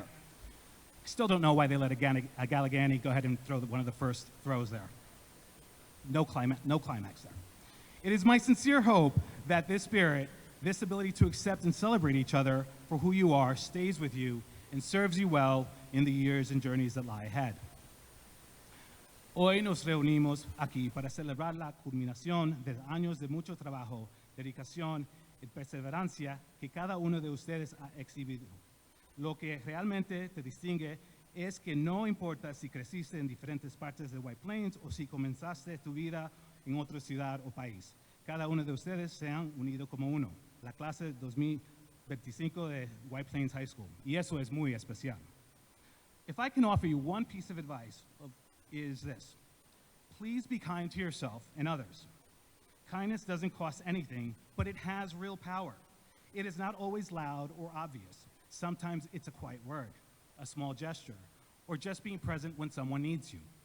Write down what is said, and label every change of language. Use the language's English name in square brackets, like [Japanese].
[English] I still don't know why they let a Galligani go ahead and throw one of the first throws there. No climax there. It is my sincere hope that this spirit, this ability to accept and celebrate each other for who you are, stays with you and serves you well in the years and journeys that lie ahead. [Spanish] Hoy nos reunimos aquí para celebrar la culminación de años de mucho trabajo, dedicación y perseverancia que cada uno de ustedes ha exhibido. Lo que realmente te distingue es que no importa si creciste en diferentes partes de White Plains o si comenzaste tu vida en otra ciudad o país. Cada uno de ustedes se han unido como uno, la clase 2025 de White Plains High School. Y eso es muy especial. [English] If I can offer you one piece of advice, is this. Please be kind to yourself and others. Kindness doesn't cost anything, but it has real power. It is not always loud or obvious. Sometimes it's a quiet word, a small gesture, or just being present when someone needs you.